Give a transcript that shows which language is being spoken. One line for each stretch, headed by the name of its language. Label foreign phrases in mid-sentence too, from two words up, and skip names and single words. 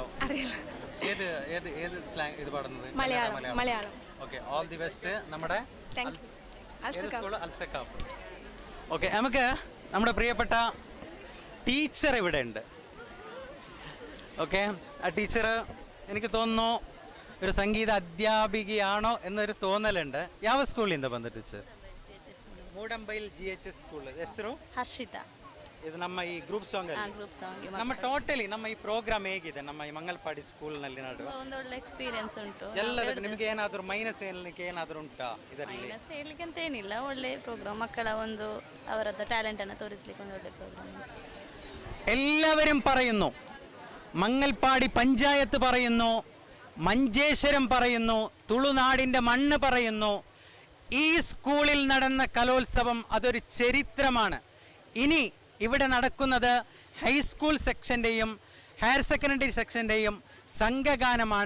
Malayalam: ഏത് ഏത് ഏത് സ്ലാങ് ഇത് പാടുന്നത്? മലയാളം.
English: Okay, all the best.
Malayalam: നമ്മുടെ സ്കൂൾ അൽസഖാഫ്. ഓക്കെ, നമുക്ക് നമ്മുടെ പ്രിയപ്പെട്ട ടീച്ചർ ഇവിടെ ഉണ്ട്. ഓക്കെ, ആ ടീച്ചർ എനിക്ക് തോന്നുന്നു ഒരു
Kannada: ಸಂಗೀತ ಅಧ್ಯಾಪಿಕೆಯಾಣೋ
Malayalam: എന്നൊരു തോന്നലുണ്ട്.
Kannada: ಯಾವ ಸ್ಕೂಲಿಂದ ಬಂದಿತ್ತು? ಮೂಡಂಬೈಲ್ GHS ಸ್ಕೂಲ್. ಹೆಸರು ಹರ್ಷಿತ. ಇದು ನಮ್ಮ ಈ
English: group song
Kannada: ಅಲ್ಲಿ ನಮ್ಮ ಟೋಟಲಿ ನಮ್ಮ ಈ ಪ್ರೋಗ್ರಾಮ್ ಹೇಗಿದೆ ನಮ್ಮ ಈ ಮಂಗಲ್ಪಾಡಿ ಸ್ಕೂಲ್ನಲ್ಲಿ ನಡೆಯುವ? ಒಂದು ಒಳ್ಳೆ ಎಕ್ಸ್ಪೀರಿಯನ್ಸ್ ಉಂಟು. ಎಲ್ಲದಕ್ಕೂ ನಿಮಗೆ ಏನಾದರೂ ಮೈನಸ್ ಹೇಳಲಿಕ್ಕೆ ಏನಾದರೂ ಉಂಟಾ ಇದರಲ್ಲಿ? ಮೈನಸ್ ಹೇಳಲಿಕ್ಕೆ ಅಂತ ಏನಿಲ್ಲ, ಒಳ್ಳೆ ಪ್ರೋಗ್ರಾಮ್. ಮಕ್ಕಳ ಒಂದು ಅವರದ್ದು ಟ್ಯಾಲೆಂಟ್ ಅನ್ನು ತೋರಿಸಲಿಕ್ಕೆ ಒಂದು ಒಳ್ಳೆ ಪ್ರೋಗ್ರಾಮ್.
Malayalam: എല്ലാവരും പറയുന്നു, മങ്ങൽപ്പാടി പഞ്ചായത്ത് പറയുന്നു, മഞ്ചേശ്വരം പറയുന്നു, തുളുനാടിൻ്റെ മണ്ണ് പറയുന്നു, ഈ സ്കൂളിൽ നടന്ന കലോത്സവം അതൊരു ചരിത്രമാണ്. ഇനി ഇവിടെ നടക്കുന്നത് ഹൈസ്കൂൾ സെക്ഷൻ്റെയും
English: higher secondary
Malayalam: സെക്ഷൻ്റെയും സംഘഗാനമാണ്.